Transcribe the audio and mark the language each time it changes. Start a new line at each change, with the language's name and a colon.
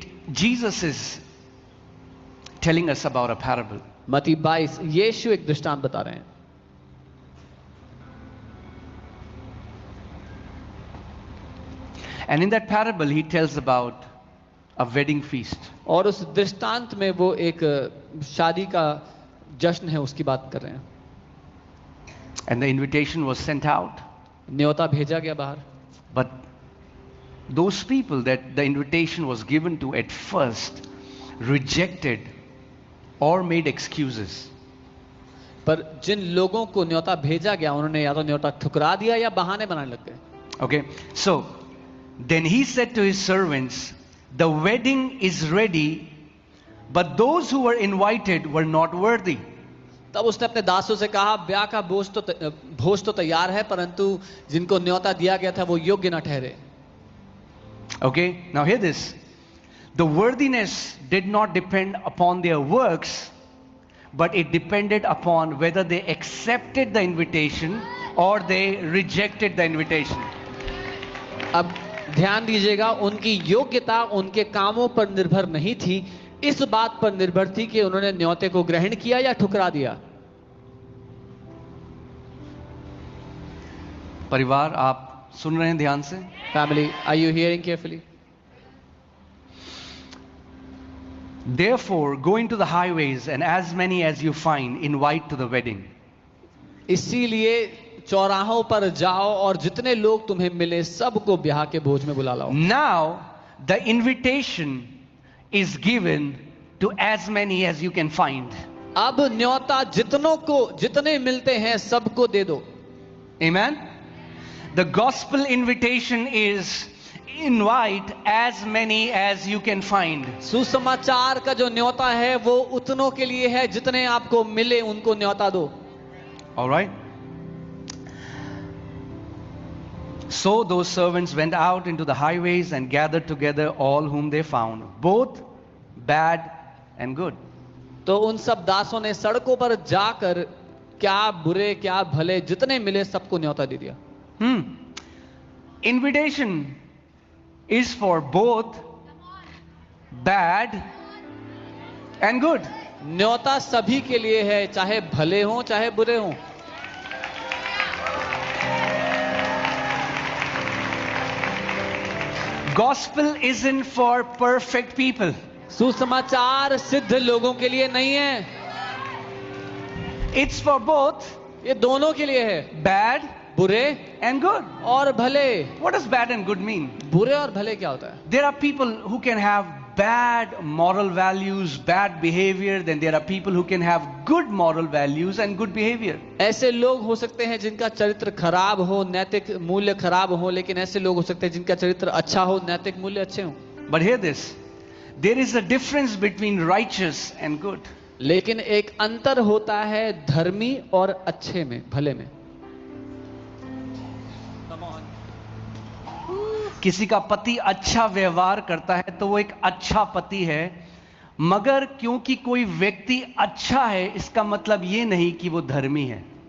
English: Jesus is telling us about a parable.
Hindi: मत्ती 22 यीशु एक दृष्टांत बता रहे हैं.
English: And in that parable he tells about a wedding feast.
Hindi: और उस दृष्टांत में वो एक शादी का जश्न है उसकी बात कर रहे हैं.
English: And the invitation was sent out.
Hindi: न्योता भेजा गया बाहर.
English: But those people that the invitation was given to at first rejected or made excuses.
Hindi: पर जिन लोगों को न्योता भेजा गया उन्होंने या तो न्योता ठुकरा दिया या बहाने बनाने लग गए.
English: Okay, so then he said to his servants, the wedding is ready, but those who were invited were not worthy.
Hindi: तब उसने अपने दासों से कहा ब्याह का भोज तो तैयार है परंतु जिनको न्योता दिया गया था वो योग्य न ठहरे.
English: Okay, now hear this. The worthiness did not depend upon their works, but it depended upon whether they accepted the invitation or they rejected the invitation.
Hindi: अब ध्यान दीजिएगा, उनकी योग्यता उनके कामों पर निर्भर नहीं थी, इस बात पर निर्भर थी कि उन्होंने न्योते को ग्रहण किया या ठुकरा दिया. परिवार आप सुन रहे हैं ध्यान से?
English: Family, are you hearing carefully? Therefore, go into the highways and as many as you find, invite to the wedding.
Hindi: इसीलिए चौराहों पर जाओ और जितने लोग तुम्हें मिले सबको ब्याह के भोज में बुला लाओ.
English: Now, the invitation is given to as many as you can find.
Hindi: अब न्योता जितने मिलते हैं सबको दे दो.
English: Amen. The gospel invitation is invite as many as you can find.
Hindi: सुसमाचार का जो न्योता है वो उतनों के लिए है जितने आपको मिले उनको न्योता दो.
English: All right. So those servants went out into the highways and gathered together all whom they found, both bad and good.
Hindi: तो उन सब दासों ने सड़कों पर जाकर क्या बुरे क्या भले जितने मिले सबको न्योता दे दिया.
English: Invitation is for both bad and good.
Hindi: न्योता सभी के लिए है, चाहे भले हों चाहे बुरे हों.
English: Gospel isn't for perfect people.
Hindi: सुसमाचार सिद्ध लोगों के लिए नहीं है.
English: It's for both
Hindi: ये दोनों के लिए है,
English: bad
Hindi: बुरे
English: and good.
Hindi: और भले.
English: What does bad and good mean?
Hindi: बुरे और भले क्या होता है?
English: There are people who can have bad moral values, bad behavior, then there are people who can have good moral values and good behavior.
Hindi: ऐसे लोग हो सकते हैं जिनका चरित्र खराब हो, नैतिक मूल्य खराब हो, लेकिन ऐसे लोग हो सकते हैं जिनका चरित्र अच्छा हो, नैतिक मूल्य अच्छे हों.
English: But hear this, there is a difference between righteous and good.
Hindi: लेकिन एक अंतर होता है धर्मी और अच्छे में, भले में. किसी का पति अच्छा व्यवहार करता है तो वो एक अच्छा पति है, मगर क्योंकि कोई व्यक्ति अच्छा है इसका मतलब ये नहीं कि वो धर्मी है.